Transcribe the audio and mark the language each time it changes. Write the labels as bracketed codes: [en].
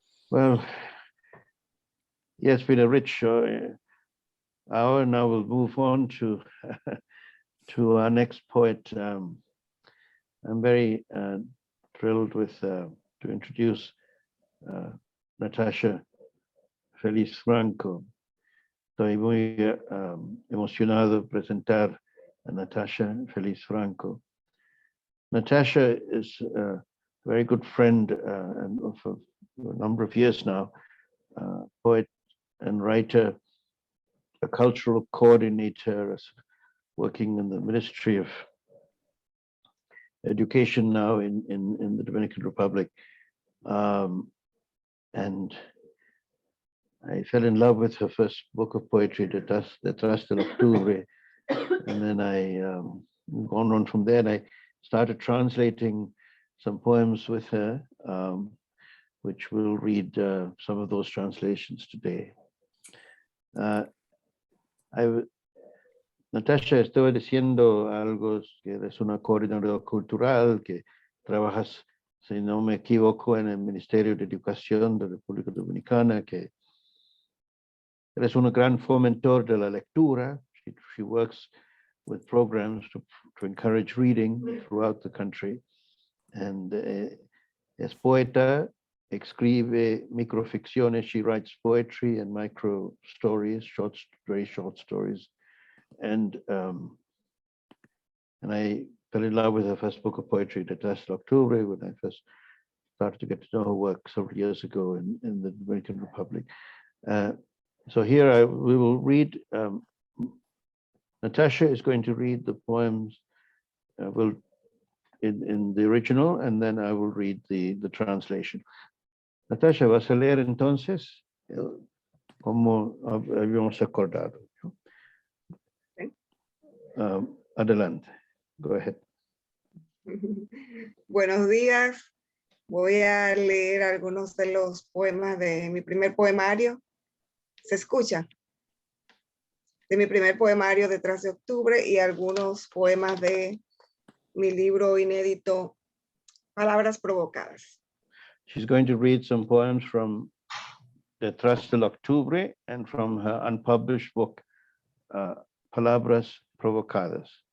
[en] Well, yeah, it's been a rich hour. Now we'll move on to to our next poet. I'm very thrilled to introduce Natacha Feliz Franco. [es] Estoy muy emocionado de presentar a Natacha Feliz Franco. [en] Natacha is a very good friend and for a number of years now, poet and writer, a cultural coordinator, working in the Ministry of Education now in the Dominican Republic. And I fell in love with her first book of poetry, Detrás del Octubre. And then I gone on from there, and I started translating some poems with her, which we'll read some of those translations today. [es] Natacha, estoy diciendo algo que eres una coordinadora cultural, que trabajas, si no me equivoco, en el Ministerio de Educación de la República Dominicana, que eres un gran fomentor de la lectura. [en] She works with programs to encourage reading throughout the country. [es] And es poeta, escribe microficciones. [en] She writes poetry and micro stories, very short stories. And I fell in love with her first book of poetry, Natacha Octubre, when I first started to get to know her work several years ago in the Dominican Republic. So here we will read, Natacha is going to read the poems in the original, and then I will read the translation. [es] Natacha, ¿vas a leer entonces? Como habíamos acordado. Adelante. [en] Go ahead. [es] Buenos días. Voy a leer algunos de los poemas de mi primer poemario. ¿Se escucha? De mi primer poemario de 13 de octubre y algunos poemas de mi libro inédito, Palabras Provocadas. [en] She's going to read some poems from Detrás del Octubre and from her unpublished book, Palabras Provocadas.